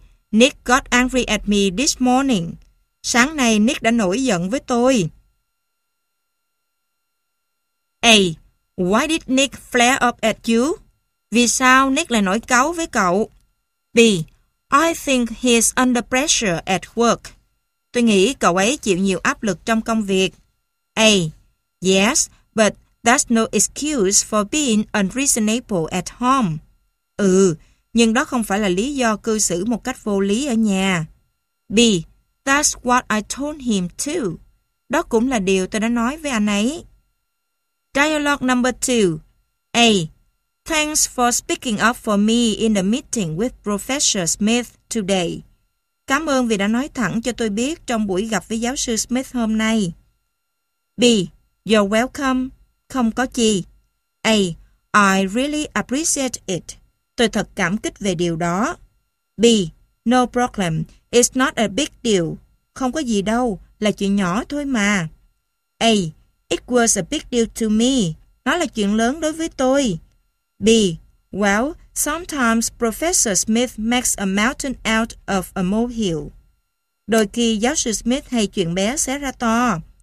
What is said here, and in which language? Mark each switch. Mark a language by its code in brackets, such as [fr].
[en] Nick got angry at me this morning. [vi] Sáng nay Nick đã nổi giận với tôi. [en] A. Why did Nick flare up at you? [vi] Vì sao Nick lại nổi cáu với cậu? [en] B. I think he's under pressure at work. [vi] Tôi nghĩ cậu ấy chịu nhiều áp lực trong công việc. [en] A. Yes, but that's no excuse for being unreasonable at home. [vi] Ừ, nhưng đó không phải là lý do cư xử một cách vô lý ở nhà. [en] B. That's what I told him too. [vi] Đó cũng là điều tôi đã nói với anh ấy. [en] Dialogue number 2. A. Thanks for speaking up for me in the meeting with Professor Smith today. [vi] Cảm ơn vì đã nói thẳng cho tôi biết trong buổi gặp với giáo sư Smith hôm nay. [en] B. You're welcome. [vi] Không có chi. [en] A. I really appreciate it. [vi] Tôi thật cảm kích về điều đó. [en] B. No problem. It's not a big deal. [vi] Không có gì đâu. Là chuyện nhỏ thôi mà. [en] A. It was a big deal to me. [vi] Nó là chuyện lớn đối với tôi. [en] B. Well, sometimes Professor Smith makes a mountain out of a molehill. [vi] Đôi khi giáo sư Smith hay chuyện bé xé ra to.